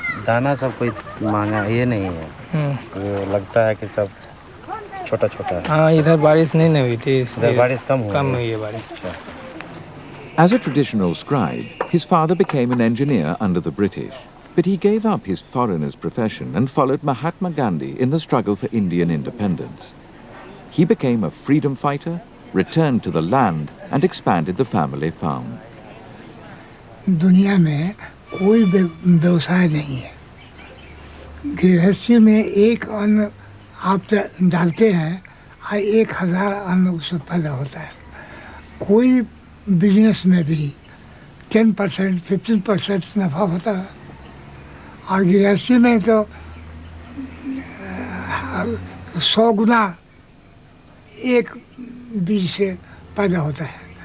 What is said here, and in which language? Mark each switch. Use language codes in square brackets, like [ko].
[hi] दाना सब कोई महंगा ये नहीं है, ये लगता है कि सब छोटा छोटा है। हाँ, इधर बारिश नहीं हुई थी, इधर बारिश कम हुई है बारिश। [en] As a traditional scribe, his father became an engineer under the British, but he gave up his foreigner's profession and followed Mahatma Gandhi in the struggle for Indian independence. He became a freedom fighter, returned to the land and expanded the family farm. [hi] दुनिया में कोई व्यवसाय नहीं है। गृहस्थी में एक अन्न आप डालते हैं और 1000 अन्न उससे पैदा होता है। कोई बिजनेस में भी 10% 15% नफा होता है और गृहस्थी में तो 100 गुना एक बीज से पैदा होता है।